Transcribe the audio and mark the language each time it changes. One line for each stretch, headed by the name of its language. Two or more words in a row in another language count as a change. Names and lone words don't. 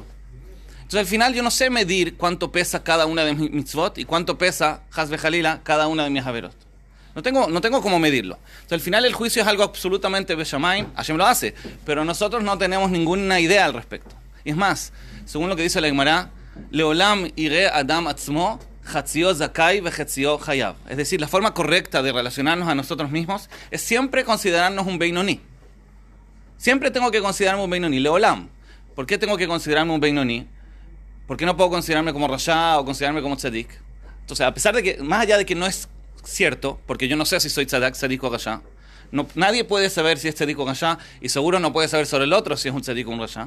Spanish: Entonces al final yo no sé medir cuánto pesa cada una de mis mitzvot y cuánto pesa,
Hebrew: חס וחלילה,
Spanish: cada una de mis averot. No tengo cómo medirlo. Entonces al final el juicio es algo absolutamente beshamayim. Hashem lo hace, pero nosotros no tenemos ninguna idea al respecto. Y es más, según lo que dice la Gemara,
Hebrew: לעולם יראה אדם עצמו חציו זכאי וחציו חייב.
Spanish: Es decir, la forma correcta de relacionarnos a nosotros mismos es siempre considerarnos un Beinoni. Siempre tengo que considerarme un Beinoni. Leolam. ¿Por qué tengo que considerarme un Beinoni? ¿Por qué no puedo considerarme como Rasha o considerarme como Tzadik? Entonces, a pesar de que, más allá de que no es cierto, porque yo no sé si soy Tzadik o Rasha, nadie puede saber si es Tzadik o Rasha, y seguro no puede saber sobre el otro si es un Tzadik o un Rasha.